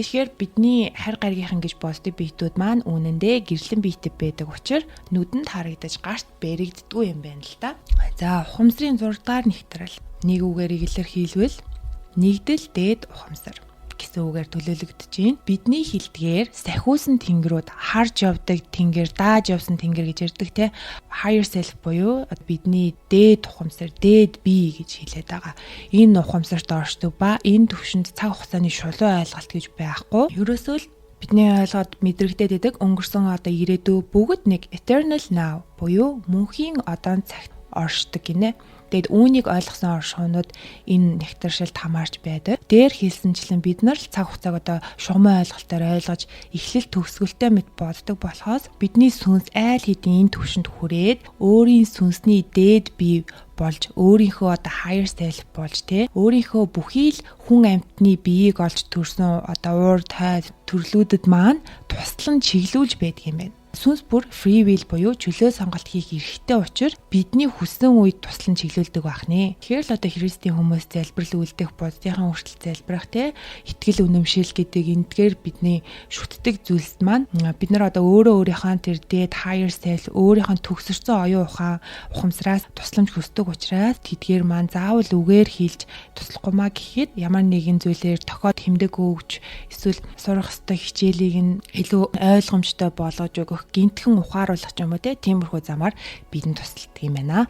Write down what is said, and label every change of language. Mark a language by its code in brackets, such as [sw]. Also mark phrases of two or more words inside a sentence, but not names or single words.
[mn] Тэгэхээр бидний харь гаргийнхан гэж боддог биетүүд маань үнэндээ гэрлэн биетэй байдаг учраас нүдэнд харагдаж гарт бэрэгддэггүй юм байна л да. За ухамсарын 6-р нэгтрэл нэг үгээр илэрхийлвэл нэгдэл дээд ухамсар гэсэн үгээр төлөөлөгдөж байна. Бидний хэлдгээр сахиусан тэнгэрүүд харж явдаг тэнгэр, дааж явсан тэнгэр гэж ярьдаг те. [en] Higher self [mn] буюу бидний дээд ухамсар, дээд бие гэж хэлээд байгаа. Энэ ухамсарт оршдог ба энэ төвшөнд цаг хугацааны шулуун ойлголт гэж байхгүй. Ерөөсөө л бидний ойлгоод мэдрэгдээд байдаг өнгөрсөн одоо ирээдүй бүгд нэг [en] eternal now [mn] буюу мөнхийн одоон цагт оршдог гинэ. Тэгэд үүнийг ойлгосон оршихуунууд энэ нэгтршилд хамаарч байдаг. Дээр хэлсэнчлэн бид нар л цаг хугацааг одоо шугамын ойлголтоор ойлгож эхлэл төгсгөлтэй мэт боддог болохоос бидний сүнс айл хэдийн энэ түвшинд хүрээд өөрийн сүнсний дээд бие болж өөрийнхөө одоо [en] higher self [mn] болж өөрийнхөө бүхий л хүн амьтны биеийг олж төрсөн одоо уур тай төрлүүдэд маань туслан чиглүүлж байдаг юм байна. Сүнс бүр [en] free will [mn] буюу чөлөө сонголт хийх эрхтэй учраас бидний хүссэн үед туслан чиглүүлдэг байх нэ. Тэгэхээр л одоо христийн хүмүүс залбирал үлдэх, боддынхаа хүртэл залбирах итгэл үнэмшил гэдэг энтгээр бидний шүтдэг зүйлс маань бид нар одоо өөрийнхөө тэр дээд [en] higher self [mn] өөрийнхөө төгсөрсөн оюун ухамсараас тусламж хүсдэг учраас тэдгээр маань заавал үгээр хэлж туслахгүй маа гэхэд ямар нэгэн зүйлээр тохиод хэмдэг өгч эсвэл сурах ёстой хичээлийг нь илүү ойлгомжтой болгож өгөх гинтхэн ухааруулах юм уу тиймэрхүү замаар бидэнд тусалдаг юм байна.